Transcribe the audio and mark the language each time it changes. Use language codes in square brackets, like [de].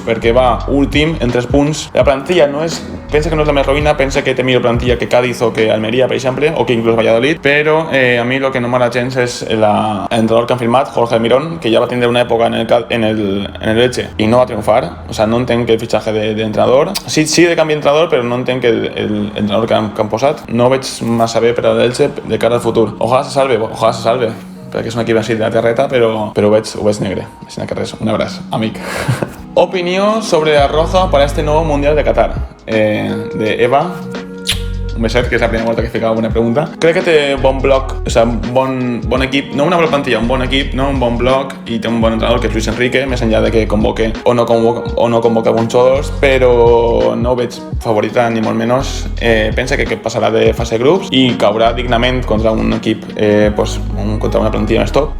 [ca] Perquè va últim en 3 punts. La plantilla pensa que no és la més roïna, pensa que té millor plantilla que Cádiz o que Almeria, per exemple, o que inclús Valladolid, però a mi el que no m'agrada gens és l'entrenador que han firmat, Jorge Almirón, que ja va tindre una època en el Elche i no va triomfar. [es] O sea, [ca] no entenc que el fitxatge d'entrenador, sí de canvi d'entrenador, però no entenc que l'entrenador que han posat no ho veig massa bé per a l'Elche de cara al futur. Ojalà [es] se salve, [ca] perquè és un equip així de la terreta, però ho veig negre. Així que res, un abraç, amic. [es] Opinió sobre la roja para este nuevo Mundial de Qatar, de Eva. [ca] Un beset, que és la primera volta que ficava alguna pregunta. Crec que té bon bloc, o sigui, bon equip, no una bona plantilla, un bon equip, no? Un bon bloc, i té un bon entrenador que és Luis Enrique, més enllà de que convoque o no convoca alguns jugadors, però no ho veig favorita ni molt menys. Pensa que passarà de fase de grups i caurà dignament contra un equip, contra una plantilla més top.